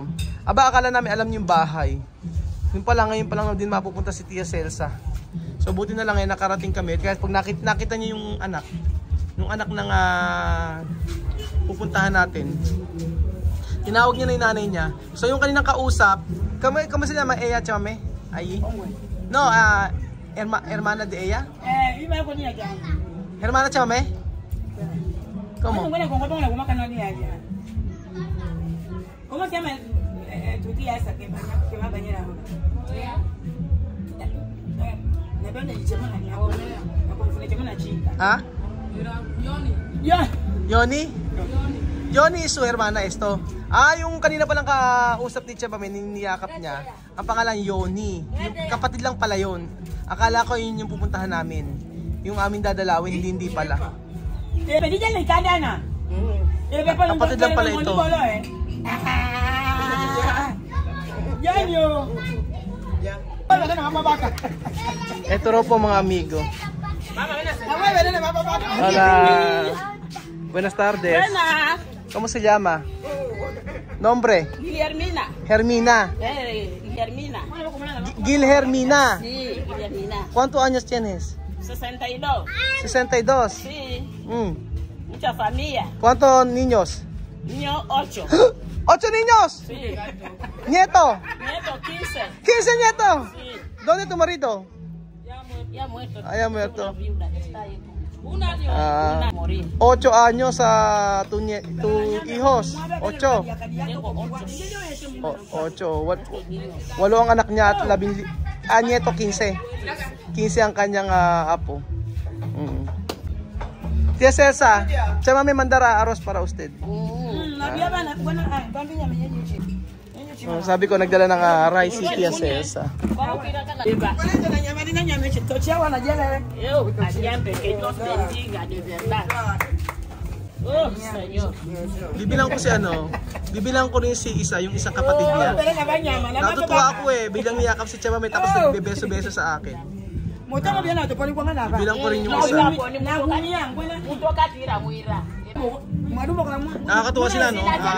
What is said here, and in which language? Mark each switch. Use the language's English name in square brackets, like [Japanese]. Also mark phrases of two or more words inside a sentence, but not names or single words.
[Filipino] Akala namin alam yung bahay. Ngayon pa lang din mapupunta si Tia Celsa. So buti na lang nakarating kami. Kaya pag nakita niyo yung anak ng pupuntahan natin, tinawag niya na yung nanay niya. So yung kaninang kausap, kamo sila Ella Chamame? Ay? [Spanish] No, hermana de ella? Iba con ella ya. Hermana Chamame? ¿Cómo? ¿Cómo se llama tu tía esa que va a venir ahora? ¿De dónde le llaman a la chica? Yoni? Yoni is su hermana esto. [Filipino] Yung kanina palang kausap ni Chamame, niyakap niya. Ang pangalan Yoni. Yung kapatid lang pala yun. Akala ko yun yung pupuntahan namin. Yung aming dadalawin, hindi pala. Kapatid lang pala ito. Ito raw po mga amigo. [Spanish] Hola. Buenas tardes. ¿Cómo se llama? Nombre. Guillermina. Hermina. Guillermina. Gilhermina. Sí, Guillermina. ¿Cuántos años tienes? 62. 62. Sí. Mucha familia. ¿Cuántos niños? Niño 8. ¿8 niños? Sí. ¿Nieto? Nieto 15. ¿15 nietos? Sí. ¿Dónde tu marido? Ya muerto. Ya muerto. Un año. Una morir. 8 años a tus hijos. 8. Tengo 8. 8. [Filipino] Walo ang anak niya at nieto 15. [Spanish] 15 [Filipino] ang kanyang apo. [Spanish] Tia Celsa, Chamame mandara arroz para usted. [Filipino] Sabi ko nagdala ng rice si Tia Celsa. Bibilang ko rin si isa, yung isang kapatid niya. Natutuwa ako biglang niyakap si Chamame tapos nagbebeso-beso sa akin. Bilang ko rin yung isa. Nakakatuwa sila, no?